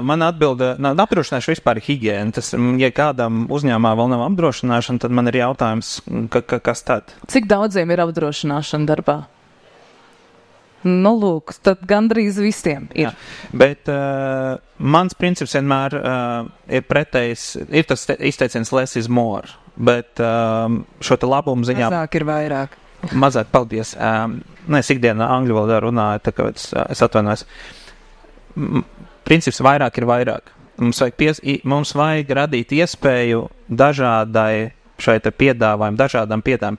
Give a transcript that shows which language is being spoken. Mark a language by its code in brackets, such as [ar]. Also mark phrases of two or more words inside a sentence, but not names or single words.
[lv] Man atbilde, apdrošināšana vispār ir higiēna. Tas, ja kādam uzņēmumā vēl nav apdrošināšana, tad man ir jautājums, kas tad? Cik daudziem ir apdrošināšana darbā? Lūk, tad gandrīz visiem ir. Jā, bet mans princips vienmēr ir pretējs, ir tas izteiciens [en] less is more, [lv] bet šo te labumu ziņā... Mazāk ir vairāk. Mazāk, paldies. Es ikdienā angļu valodā runāju, tā kā es atvainojos. Princips vairāk ir vairāk. Mums vajag radīt iespēju dažādai šai te piedāvājumu, dažādām piedāvājumiem.